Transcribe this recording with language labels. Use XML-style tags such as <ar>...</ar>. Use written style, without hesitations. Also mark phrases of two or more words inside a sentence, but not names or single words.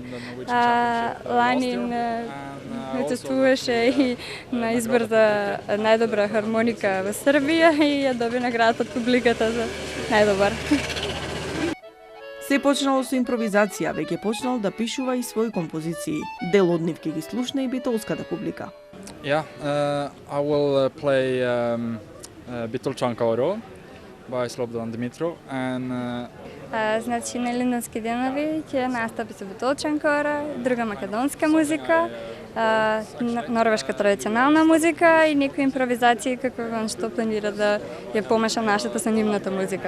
<mk>Лани учествуваше и на избор за најдобра хармоника во Србија и ја доби наградата од публиката за најдобар. Се почнало со импровизација, веќе почнал да пишува и своји композиции. Дел од нив ќе ги слушне и битолската публика.</mk> <en>I will play Битолчанка Оро by Slobodan Dimitrov and</en> <mk>Значи на Илинденски денови ќе настапи со Битолчанка Оро, друга македонска музика, норвешка традиционална музика и некои импровизации како што планира да ја помеша нашата со нивната музика.</mk>